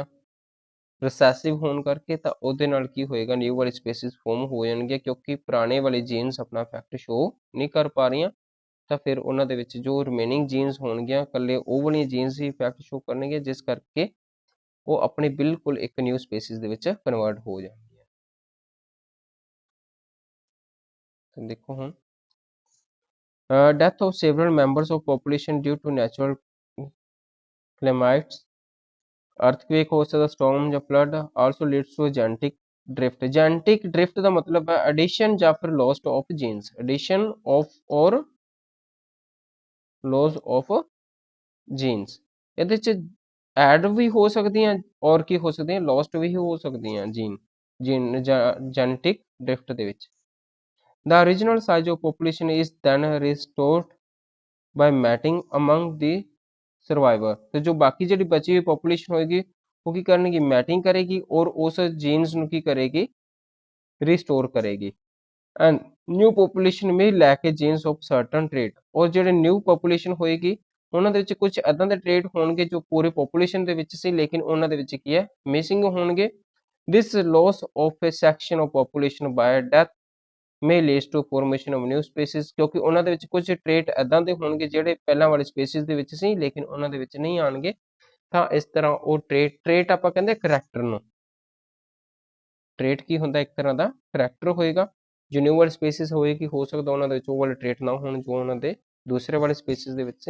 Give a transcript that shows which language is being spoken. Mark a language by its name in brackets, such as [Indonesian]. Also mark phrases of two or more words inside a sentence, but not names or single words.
[Punjabi] ਰਿਸੈਸਿਵ ਹੋਣ ਕਰਕੇ ਤਾਂ ਉਹਦੇ ਨਾਲ ਕੀ ਹੋਏਗਾ, ਨਿਊ ਵਾਲੀ [English] species form [Punjabi] ਹੋ ਜਾਣਗੀਆਂ, ਕਿਉਂਕਿ ਪੁਰਾਣੇ ਵਾਲੇ ਜੀਨਸ ਆਪਣਾ [English] effect show [Punjabi] ਨਹੀਂ ਕਰ ਪਾ ਰਹੀਆਂ। ਤਾਂ ਫਿਰ ਉਹਨਾਂ ਦੇ ਵਿੱਚ ਜੋ [English] remaining genes [Punjabi] ਹੋਣਗੀਆਂ ਇਕੱਲੇ ਉਹ ਵਾਲੀਆਂ ਜੀਨਸ ਹੀ [English] effect show [Punjabi] ਕਰਨਗੇ, ਜਿਸ ਕਰਕੇ ਉਹ ਆਪਣੀ ਬਿਲਕੁਲ ਇੱਕ [English] new species [Punjabi] ਦੇ ਵਿੱਚ ਕਨਵਰਟ ਹੋ ਜਾਣਗੀਆਂ। ਤਾਂ ਦੇਖੋ ਹੁਣ [English] death of several members of population due to natural calamities, earthquake [Punjabi] ਹੋ ਸਕਦਾ, [English] storm ਜਾਂ flood, also leads to genetic drift। genetic drift [Punjabi] ਦਾ ਮਤਲਬ ਹੈ [English] addition [Punjabi] ਜਾਂ ਫਿਰ [English] loss of genes, addition of or loss of genes। [Punjabi] ਇਹਦੇ ਚ ਐਡ ਵੀ ਹੋ ਸਕਦੀਆਂ ਔਰ ਕੀ ਹੋ ਸਕਦੀਆਂ, ਲੋਸਟ ਵੀ ਹੋ ਸਕਦੀਆਂ [English] gene genetic drift [Punjabi] ਦੇ ਵਿੱਚ। [English] The original size of population is then restored by mating among the survivor। [Punjabi] ਤੇ ਜੋ ਬਾਕੀ ਜਿਹੜੀ ਬਚੀ ਹੋਈ ਪੋਪੂਲੇਸ਼ਨ ਹੋਏਗੀ ਉਹ ਕੀ ਕਰਨਗੀ, ਮੈਟਿੰਗ ਕਰੇਗੀ ਔਰ ਉਸ ਜੀਨਸ ਨੂੰ ਕੀ ਕਰੇਗੀ, ਰਿਸਟੋਰ ਕਰੇਗੀ। [English] and new population may lack a genes of certain trait। [Punjabi] ਔਰ ਜਿਹੜੇ [English] new population [Punjabi] ਹੋਏਗੀ ਉਹਨਾਂ ਦੇ ਵਿੱਚ ਕੁਝ ਐਦਾਂ ਦੇ ਟ੍ਰੇਟ ਹੋਣਗੇ ਜੋ ਪੂਰੀ ਪੋਪੂਲੇਸ਼ਨ ਦੇ ਵਿੱਚ ਸੀ, ਲੇਕਿਨ ਉਹਨਾਂ ਦੇ ਵਿੱਚ ਕੀ ਹੈ, ਮਿਸਿੰਗ ਹੋਣਗੇ। [English] this loss of a section of population by death may lead to formation of new species। [Punjabi] ਕਿਉਂਕਿ ਉਹਨਾਂ ਦੇ ਵਿੱਚ ਕੁਝ ਟ੍ਰੇਟ ਐਦਾਂ ਦੇ ਹੋਣਗੇ ਜਿਹੜੇ ਪਹਿਲਾਂ ਵਾਲੀ ਸਪੀਸੀਜ਼ ਦੇ ਵਿੱਚ ਸੀ ਲੇਕਿਨ ਉਹਨਾਂ ਦੇ ਵਿੱਚ ਨਹੀਂ ਆਣਗੇ। ਤਾਂ ਇਸ ਤਰ੍ਹਾਂ ਉਹ ਟ੍ਰੇਟ ਆਪਾਂ ਕਹਿੰਦੇ ਕਰੈਕਟਰ ਨੂੰ, ਟ੍ਰੇਟ ਕੀ ਹੁੰਦਾ, ਇੱਕ ਤਰ੍ਹਾਂ ਦਾ ਕਰੈਕਟਰ ਹੋਏਗਾ। ਜੋ ਨਿਊ ਵਾਲੀ ਸਪੀਸੀਜ਼ ਹੋਏਗੀ ਹੋ ਸਕਦਾ ਉਹਨਾਂ ਦੇ ਵਿੱਚ ਉਹ ਵਾਲੇ ਟ੍ਰੇਟ ਨਾ ਹੋਣ ਜੋ ਉਹਨਾਂ ਦੇ ਦੂਸਰੇ ਵਾਲੇ ਸਪੀਸੀਜ਼ ਦੇ ਵਿੱਚ ਸੀ।